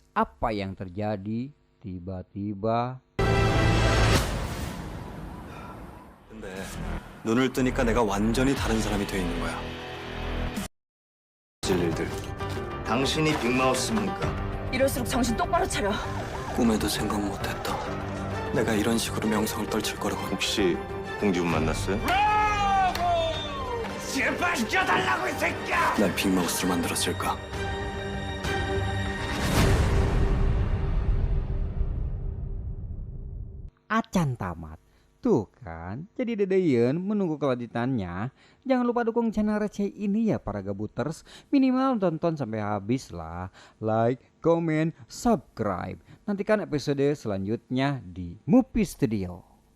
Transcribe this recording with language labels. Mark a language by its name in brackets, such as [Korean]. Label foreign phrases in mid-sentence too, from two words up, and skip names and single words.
[Indonesian] Apa yang terjadi? Tiba-tiba [Korean] 근데 눈을 뜨니까 내가 완전히 다른 사람이 돼 있는 거야. 일들. 당신이 빅마우스입니까? 이럴수록 정신 똑바로 차려. 꿈에도 생각 못했다. 내가 이런 식으로 명성을 떨칠 거라고. 혹시 홍지훈 만났어요? 날 빅마우스를 만들었을까? [Indonesian] acan tamat. Tuh kan, jadi dedeyen menunggu kelanjutannya. Jangan lupa dukung channel receh ini ya para gabuters. Minimal tonton sampai habis lah. Like, comment, subscribe. Nantikan episode selanjutnya di Mupi Studio.